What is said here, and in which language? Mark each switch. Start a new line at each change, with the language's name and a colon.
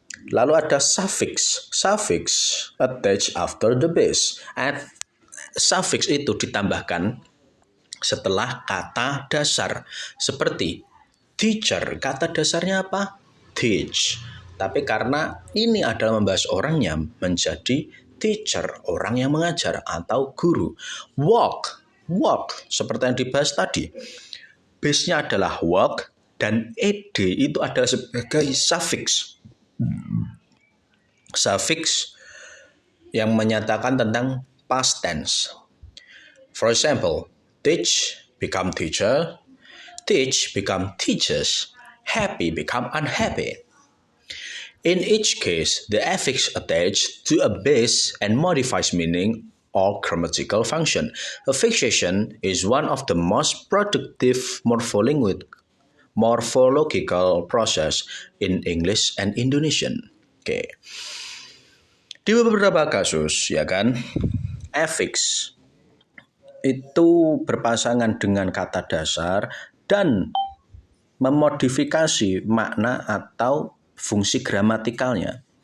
Indonesian: Lalu ada
English: suffix, suffix attached after the base.
Indonesian: Suffix itu ditambahkan setelah kata dasar. Seperti teacher, kata dasarnya apa? Teach. Tapi karena ini adalah membahas orangnya, menjadi teacher, orang yang mengajar atau guru. Walk, walk, seperti yang dibahas tadi. Base-nya adalah walk dan ed itu adalah sebagai suffix. Suffix yang menyatakan tentang past tense.
English: For example, teach become teacher, teach become teachers, happy become unhappy. In each case, the affix attached to a base and modifies meaning or grammatical function. Affixation is one of the most productive morphological process in English and Indonesian.
Indonesian: Oke. Di beberapa kasus, ya kan, affix itu berpasangan dengan kata dasar dan memodifikasi makna atau fungsi gramatikalnya.